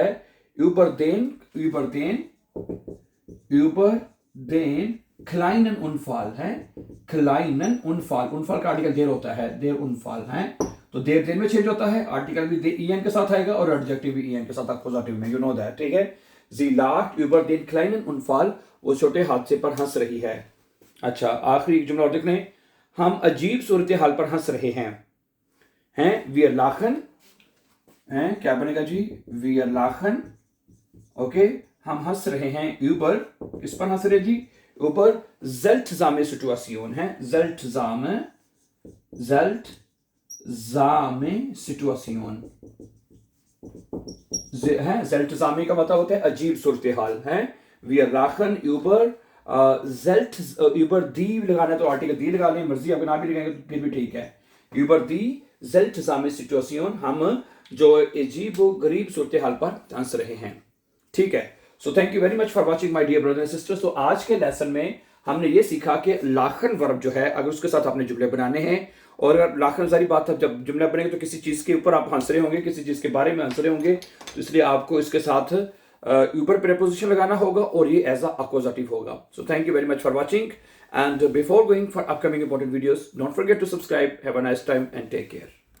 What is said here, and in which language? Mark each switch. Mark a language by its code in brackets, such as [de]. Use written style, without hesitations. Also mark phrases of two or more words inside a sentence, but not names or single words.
[de] über den kleinen Unfall [hi] है, [de] kleinen Unfall, [hi] उनफाल का आर्टिकल देर होता है, [de] der Unfall [hi] है, तो देर देन में चेंज होता है, आर्टिकल भी ईएन के साथ आएगा और एडजेक्टिव भी ईएन के साथ अपोजिटिव में, [en] you know that, [hi] ठीक है। [de] Sie lacht über den kleinen Unfall, [hi] वो छोटे हादसे पर हंस रही है। अच्छा, आखिरी जुमला और देख लें, हम अजीब सूरत हाल पर हंस रहे हैं, हैं? [de] Wir lachen, [hi] हैं? क्या बनेगा जी? [de] Wir lachen, [hi] ओके, हम हंस रहे हैं। über, किस पर हंस रहे जी? [de] über seltsame Situation, [hi] है, [de] seltsame Situation [hi] है, seltsame का मतलब होता है अजीब सूरत हाल, है। [de] Wir lachen über über die [hi] लगाना है तो आर्टिकल दी लगा लें, मर्जी आपके नाम भी लगाएंगे तो फिर भी ठीक है। [de] über die seltsame Situation, [hi] हम जो अजीब गरीब सूरत हाल पर हंस रहे हैं, ठीक है। [en] so thank you very much for watching my dear brother and sisters. [hi] तो आज के लेसन में हमने ये सीखा कि लाखन वर्ब जो है अगर उसके साथ आपने जुमले बनाने हैं, और अगर लाखन जारी बात है, जब जुमला बनेंगे तो किसी चीज़ के ऊपर आप हंस रहे होंगे, किसी चीज़ के बारे में हंस रहे होंगे, तो इसलिए आपको इसके साथ ऊपर प्रीपोजिशन लगाना होगा और ये एज अ अक्वजाटिव होगा। [en] so thank you very much for watching and before going for upcoming important videos don't forget to subscribe. have a nice time and take care.